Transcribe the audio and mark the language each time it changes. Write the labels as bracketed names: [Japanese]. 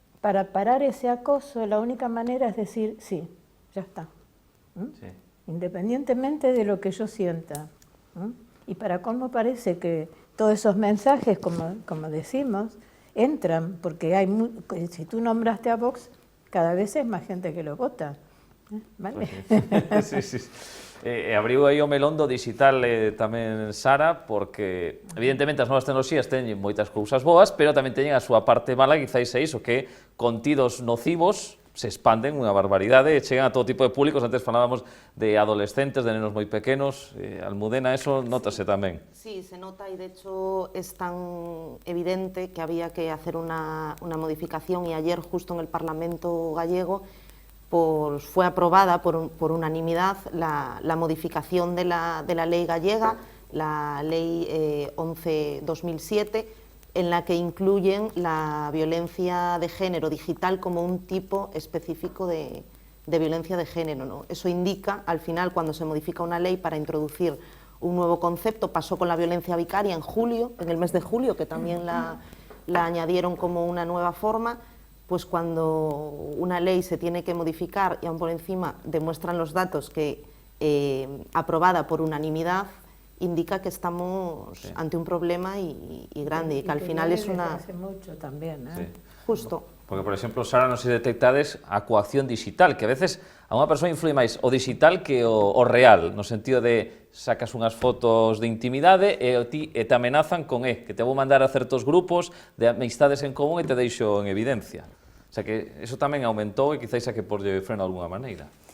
[Spanish] Para parar ese acoso, la única manera es decir, sí, ya está. Sí. Independientemente de lo que yo sienta. Y para colmo parece que todos esos mensajes, como decimos, entran, porque si tú nombraste a Vox, cada vez es más gente que lo vota. ¿Vale? Sí, sí. [Galician] Abriu aí o melón do digital tamén, Sara, porque evidentemente as novas tecnoloxías teñen moitas cousas boas, pero tamén teñen a súa parte mala, quizáis é iso, que contidos nocivos se expanden unha barbaridade e chegan a todo tipo de públicos. Antes falábamos de adolescentes, de nenos moi pequenos. Almudena, eso notase tamén. [Spanish] Sí, se nota, y de hecho es tan evidente que había que hacer una modificación, y ayer justo en el Parlamento gallego pues fue aprobada por unanimidad la modificación de la ley gallega, la ley 11/2007, en la que incluyen la violencia de género digital como un tipo específico de violencia de género, ¿no? Eso indica, al final, cuando se modifica una ley para introducir un nuevo concepto, pasó con la violencia vicaria en el mes de julio, que también la añadieron como una nueva forma. Pues cuando una ley se tiene que modificar y aún por encima demuestran los datos que aprobada por unanimidad, indica que estamos ante un problema y grande, y que al final es una... Hace mucho también, ¿eh? Sí. Justo. [Galician] Porque, por exemplo, Sara, non se detectades a coacción digital, que a veces a unha persoa influe máis o digital que o real, no sentido de sacas unhas fotos de intimidade e te amenazan con que te vou mandar a certos grupos de amistades en común e te deixo en evidencia. O sea que eso tamén aumentou e quizáis a que porlle freno de alguna maneira.